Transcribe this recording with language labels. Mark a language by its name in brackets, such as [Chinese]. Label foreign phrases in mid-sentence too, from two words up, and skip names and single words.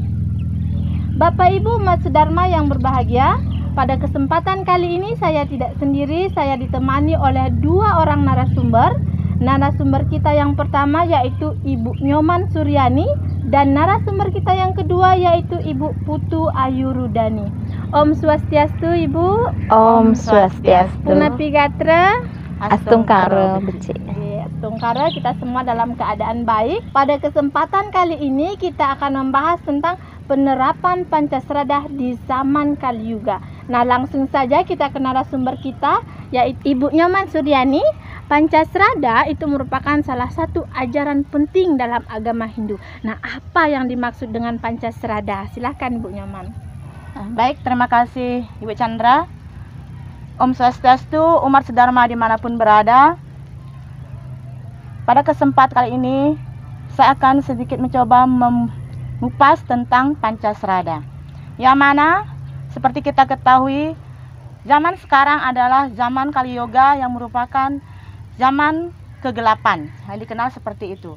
[Indonesian] Bapak Ibu umat sedharma yang berbahagia, pada kesempatan kali ini saya tidak sendiri, saya ditemani oleh dua orang narasumber. Narasumber kita yang pertama yaitu Ibu Nyoman Suryani dan narasumber kita yang kedua yaitu Ibu Putu Ayu Rudani. [Balinese] Om Swastiastu Ibu. Om Swastiastu. Punapi Gatra. Astungkara becik. [Indonesian] Astungkara, kita semua dalam keadaan baik. Pada kesempatan kali ini kita akan membahas tentang penerapan Pancasrada di zaman Kali Yuga. Nah, langsung saja kita ke narasumber kita yaitu Ibu Nyoman Suryani. Pancasrada itu merupakan salah satu ajaran penting dalam agama Hindu. Nah, apa yang dimaksud dengan Pancasrada? Silahkan Ibu Nyoman. Baik, terima kasih Ibu Chandra. [Balinese] Om Swastiastu, [Indonesian] umat sedharma dimanapun berada. Pada kesempatan kali ini, saya akan sedikit mencoba mengupas tentang Pancasrada. Yang mana, seperti kita ketahui, zaman sekarang adalah zaman Kali Yoga yang merupakan zaman kegelapan, yang dikenal seperti itu.